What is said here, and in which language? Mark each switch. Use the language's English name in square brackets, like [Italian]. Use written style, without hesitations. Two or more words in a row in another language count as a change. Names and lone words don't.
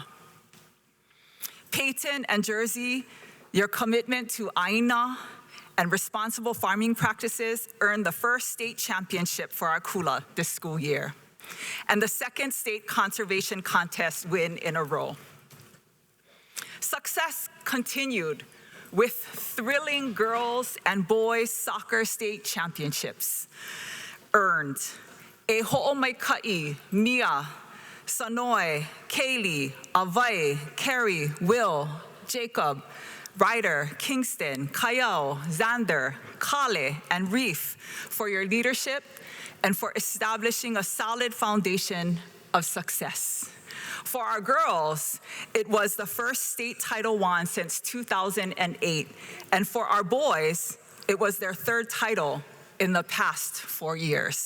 [English] Peyton and Jersey, your commitment to aina and responsible farming practices earned the first state championship for our kula this school year, and the second state conservation contest win in a row. Success continued with thrilling girls and boys soccer state championships earned. [Hawaiian] E hoʻomaikaʻi, Mia, Sanoe, [English] Kaylee, Avai, Carrie, Will, Jacob, Ryder, Kingston, Kayao, Xander, Kale, and Reef for your leadership and for establishing a solid foundation of success. For our girls, it was the first state Title I since 2008, and for our boys, it was their third title in the past 4 years.